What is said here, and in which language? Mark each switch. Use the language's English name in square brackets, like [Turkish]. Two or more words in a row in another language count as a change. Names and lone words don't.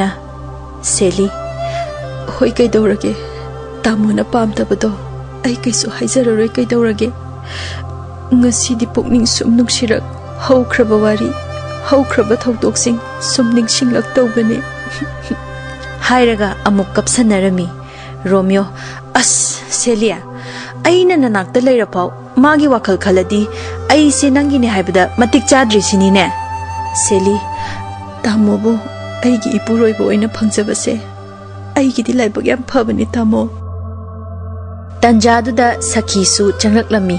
[Manipuri] Sally, hoi kaidorage tamona pamtabado ai kaisu haijararoi kaidorage. Ngasidi pokning sum nungsirak haukraba wari haukraba thaudoksing sum ningsinglak tawbane. Hairaga amuk kapsanarami. Romeo, as Sally aina nanakta leirapau magi wakal khaladi ai se nangine haibada matik chadri sinine. Sally, tamobo aigi ipuroibo oina phangjabase aigi di laibak yam phabani tamo. Tanjaduda Sakhi su changraklami.